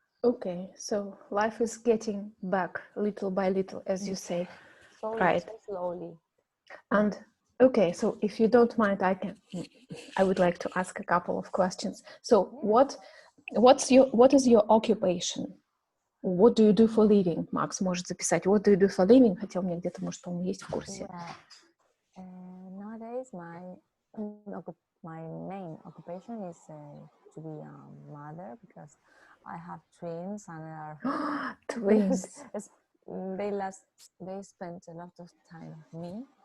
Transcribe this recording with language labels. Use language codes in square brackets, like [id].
[en] Okay, so life is getting back little by little, as you say. Right. So slowly. And okay, so if you don't mind, I would like to ask a couple of questions. So what is your occupation? What do you do for living? [ru] Макс может записать. [en] What do you do for living? [ru] Хотя у меня где-то, может, по-моему, есть в курсе. [en] Nowadays, my main occupation is to be a mother, because I have twins, and they are twins. They spend a lot of time with me.